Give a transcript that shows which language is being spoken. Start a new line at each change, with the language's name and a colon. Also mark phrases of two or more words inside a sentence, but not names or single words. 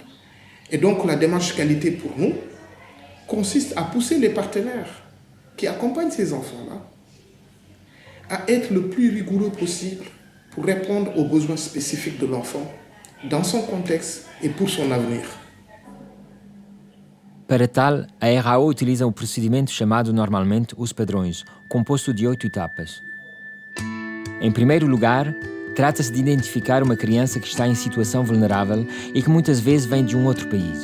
French: Et donc la démarche qualité pour nous consiste à pousser les partenaires qui accompagnent ces enfants-là à être le plus rigoureux possible pour répondre aux besoins spécifiques de l'enfant dans son contexte et pour son avenir.
Portuguese: Para tal, a RAO utiliza o procedimento chamado normalmente os padrões, composto de 8 etapas. Em primeiro lugar, trata-se de identificar uma criança que está em situação vulnerável e que muitas vezes vem de um outro país.